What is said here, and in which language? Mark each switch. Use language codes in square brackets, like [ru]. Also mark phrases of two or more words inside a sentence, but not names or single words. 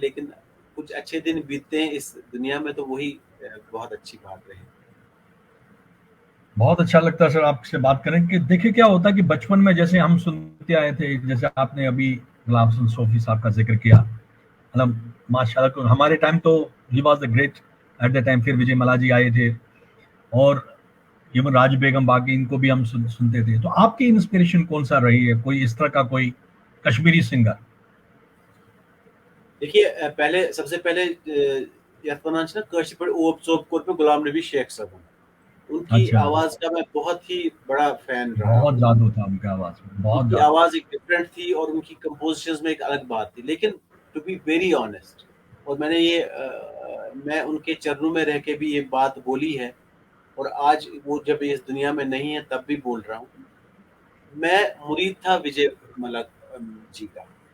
[hi] लेकिन कुछ अच्छे दिन बीतते हैं इस दुनिया में, तो वही बहुत अच्छी बात रही। बहुत अच्छा लगता है सर आपसे बात करें कि देखिए क्या होता है कि बचपन में जैसे हम सुनते आए थे, जैसे आपने अभी गुलाब हसन सोफी साहब का जिक्र किया, मतलब माशाल्लाह हमारे टाइम तो [en] he was the great at the time. [hi] फिर विजय मला जी आए थे, और इवन राज बेगम, बाकी इनको भी हम सुनते थे। तो आपकी इंस्पिरेशन कौन सा रही है, कोई इस तरह का कोई कश्मीरी सिंगर? देखिए पहले सबसे पहले [ks] याथ वनान छ ना कशिश पे ओप चोप कोर पे [hi] गुलाम नबी शेख साहब, उनकी अच्छा। आवाज का मैं बहुत ही बड़ा फैन रहा बहुत हूँ। जादू था उनकी आवाज में, बहुत उनकी जादू। आवाज एक डिफरेंट थी और उनकी कंपोजिशंस में एक अलग बात थी। लेकिन [en] to be very honest, [hi] और मैंने ये मैं उनके चरणों में रह के भी ये बात बोली है, और आज वो जब इस दुनिया में नहीं है तब भी बोल रहा हूँ, मैं मुरीद था विजय मलक जी का।